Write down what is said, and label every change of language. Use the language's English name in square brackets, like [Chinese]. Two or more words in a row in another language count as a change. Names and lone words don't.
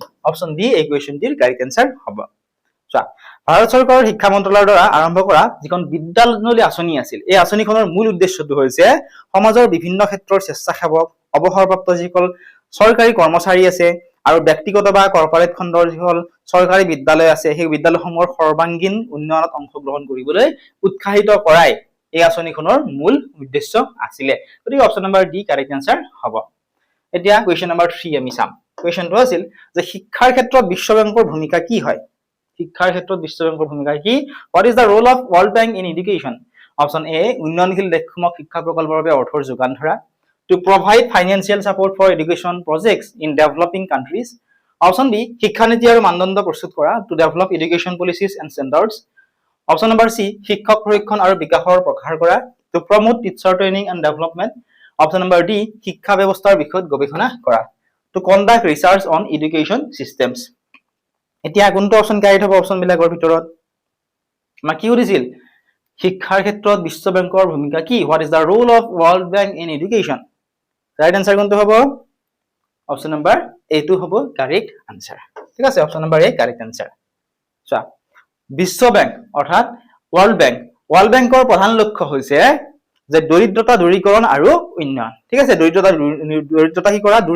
[English] option D [Assamese] এই [English] questionটিৰ correct answer [Assamese] হ'ব। চোৱা ভাৰত চৰকাৰৰ শিক্ষা মন্ত্ৰালয়ৰ দ্বাৰা আৰম্ভ কৰা যিখন বিদ্যাঞ্জলি আঁচনি আছিল এই আঁচনিখনৰ মূল উদ্দেশ্যটো হৈছে সমাজৰ বিভিন্ন ক্ষেত্ৰৰ স্বেচ্ছাসেৱক, অৱসৰপ্ৰাপ্ত যিসকল চৰকাৰী কৰ্মচাৰী আছে আৰু ব্যক্তিগত বা কৰ্পৰেট খণ্ডৰ যিসকল চৰকাৰী বিদ্যালয় আছে সেই বিদ্যালয়সমূহৰ সৰ্বাংগীন উন্নয়নত অংশগ্ৰহণ কৰিবলৈ উৎসাহিত কৰাই এই আঁচনিখনৰ মূল উদ্দেশ্য আছিলে। গতিকে [English] option number D correct answer [Assamese] হ'ব। এতিয়া [English] question number 3 [Assamese] আমি চাম। কুৱেশ্যনটো আছিল যে শিক্ষাৰ ক্ষেত্ৰত বিশ্ব বেংকৰ ভূমিকা কি হয়? শিক্ষাৰ ক্ষেত্ৰত বিশ্ব বেংকৰ ভূমিকা কি? [English] What is the role of World Bank in education? Option A [Assamese] উন্নয়নশীল দেশসমূহক শিক্ষা প্ৰকল্পৰ বাবে অৰ্থৰ যোগান ধৰা। [English] To provide financial support for education projects in developing countries. Option B [Assamese] শিক্ষানীতি আৰু মানদণ্ড প্ৰস্তুত কৰা। [English] To develop education policies and standards. Option number C [Assamese] শিক্ষক প্ৰশিক্ষণ আৰু বিকাশৰ প্ৰসাৰ কৰা। [English] To promote teacher training and development. Option number D [Assamese] শিক্ষা ব্যৱস্থাৰ বিষয়ত গৱেষণা কৰা। [English] To conduct research on education systems. [Assamese] এতিয়া কোনটো [English] option correct [Assamese] হ'ব? অপশন বিলাকৰ ভিতৰত আমাক কি সুধিছিল শিক্ষাৰ ক্ষেত্ৰত বিশ্ব বেংকৰ ভূমিকা কি? [English] What is the role of World Bank in education? Right answer [Assamese] কোনটো হ'ব? [English] option number A [Assamese] টো হ'ব [English] correct answer. [Assamese] ঠিক আছে, [English] option number A correct answer. [Assamese] চোৱা, বিশ্ব বেংক অৰ্থাৎ ৱৰ্ল্ড বেংকৰ প্ৰধান লক্ষ্য হৈছে যে দৰিদ্ৰতা দূৰীকৰণ আৰু উন্নয়ন। ঠিক আছে, দৰিদ্ৰতা কি কৰা?